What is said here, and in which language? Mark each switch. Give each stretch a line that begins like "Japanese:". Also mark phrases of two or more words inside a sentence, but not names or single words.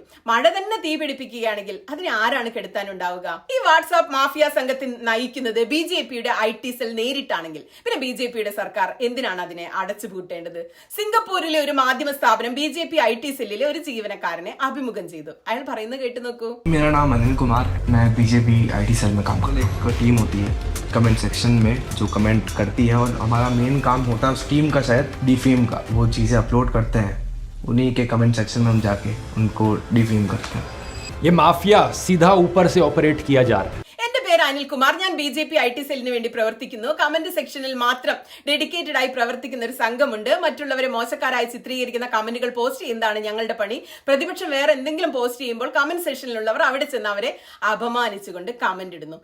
Malayalam: മഴ തന്നെ തീ പിടിപ്പിക്കുകയാണെങ്കിൽ അതിനെ ആരാണ് കെടുത്താനുണ്ടാവുക? ഈ വാട്സാപ്പ് മാഫിയ സംഘത്തിൽ നയിക്കുന്നത് BJPയുടെ
English: IT cell
Malayalam: നേരിട്ടാണെങ്കിൽ പിന്നെ BJPയുടെ സർക്കാർ എന്തിനാണ് അതിനെ അടച്ചുപൂട്ടേണ്ടത്? സിംഗപ്പൂരിലെ ഒരു മാധ്യമ സ്ഥാപനം BJP IT സെല്ലിലെ ഒരു ജീവനക്കാരനെ അഭിമുഖം ചെയ്തു. അയാൾ പറയുന്നത് കേട്ടു നോക്കൂ.
Hindi: मेरा नाम अनिल कुमार, मैं BJP
English: IT cell
Hindi: में काम करता हूँ. एक टीम होती है
English: comment section
Hindi: में जो कमेंट करती है, और हमारा मेन काम होता है उस टीम का शायद डिफेम का. वो चीज़ें अपलोड करते हैं, उन्हीं के
English: comment section
Hindi: में हम जाके उनको डिफेम करते हैं. ये माफिया सीधा ऊपर से ऑपरेट किया जा रहा है.
Malayalam: അനിൽകുമാർ, ഞാൻ BJP IT സെല്ലിന് വേണ്ടി പ്രവർത്തിക്കുന്നു. കമന്റ് സെക്ഷനിൽ മാത്രം ഡെഡിക്കേറ്റഡ് ആയി പ്രവർത്തിക്കുന്ന ഒരു സംഘമുണ്ട്. മറ്റുള്ളവരെ മോശക്കാരായി ചിത്രീകരിക്കുന്ന കമന്റുകൾ പോസ്റ്റ് ചെയ്യുന്നതാണ് ഞങ്ങളുടെ പണി. പ്രതിപക്ഷം വേറെ എന്തെങ്കിലും പോസ്റ്റ് ചെയ്യുമ്പോൾ കമന്റ് സെക്ഷനിലുള്ളവർ അവിടെ ചെന്ന് അവരെ അപമാനിച്ചുകൊണ്ട് കമന്റ് ഇടുന്നു.